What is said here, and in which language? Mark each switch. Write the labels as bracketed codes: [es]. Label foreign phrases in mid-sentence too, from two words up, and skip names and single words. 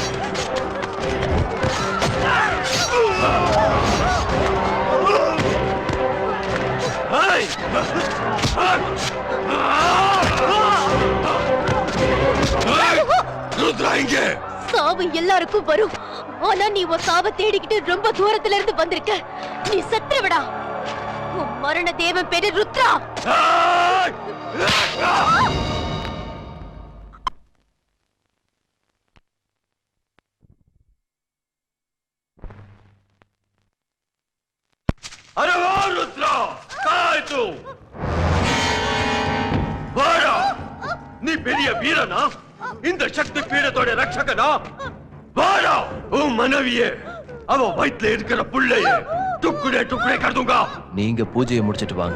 [ta] ருத்ரா இங்கே. சாவு எல்லாருக்கும் வரும். ஆனா நீ உன் சாவை தேடிக்கிட்டு ரொம்ப தூரத்துல இருந்து வந்திருக்க. நீ செத்துவிடா. உன் மரண தேவன் பேரு ருத்ரா. [hi] अरे वो रुद्रा कहाँ है तू? [ta] வாடா. நீ பெரிய வீரனா? இந்த சக்தி பீடத்தோட ரட்சகனா? வாடா. உன் மனைவியே அவ வயித்துல இருக்கிற புள்ளையே [hi] टुकड़े टुकड़े कर दूंगा. [ta] நீங்க பூஜையை முடிச்சிட்டு வாங்க.